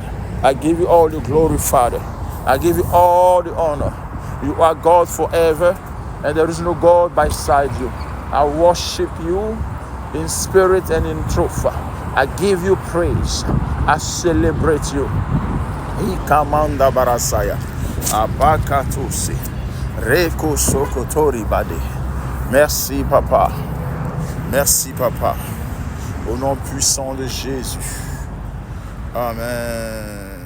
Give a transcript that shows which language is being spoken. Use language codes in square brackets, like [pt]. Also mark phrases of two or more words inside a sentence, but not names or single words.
[en] I give you all the glory, Father. I give you all the honor. You are God forever, and there is no God beside you. I worship you in spirit and in truth. I give you praise. I celebrate you. Ikamanda barasaya. Abakatosi. Reko sokotori bade. [fr] Merci, Papa. Merci, Papa. Au nom puissant de Jésus. Amen.